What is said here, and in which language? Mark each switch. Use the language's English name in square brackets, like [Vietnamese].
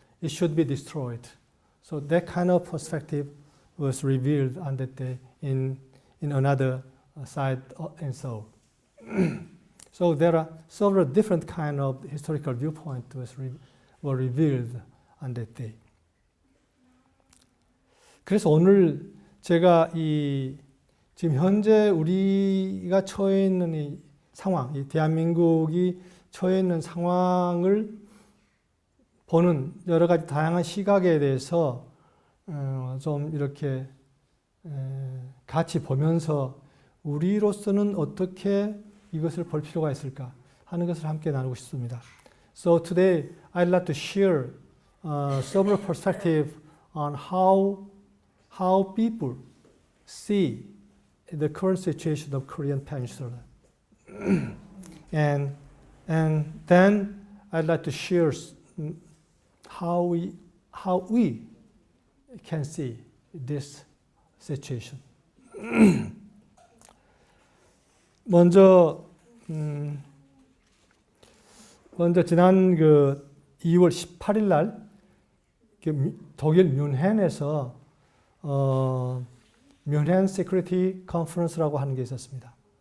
[English] It should be destroyed. So that kind of perspective was revealed on that day in another side in Seoul. So there are several different kind of historical viewpoints were revealed on that day. [Korean] 그래서 오늘 제가 지금 현재 우리가 처해 있는 이 상황, 이 대한민국이 처해 있는 상황을 보는 여러 가지 다양한 시각에 대해서 좀 이렇게 같이 보면서 우리로서는 어떻게 이것을 볼 필요가 있을까 하는 것을 함께 나누고 싶습니다. [English] So today I'd like to share several perspectives on how people see the current situation of Korean Peninsula. and then I'd like to share how we can see this situation. [Korean] 먼저 지난 2월 18일 날 독일 뮌헨에서 뮌헨 시큐리티 컨퍼런스라고 하는 게 있었습니다.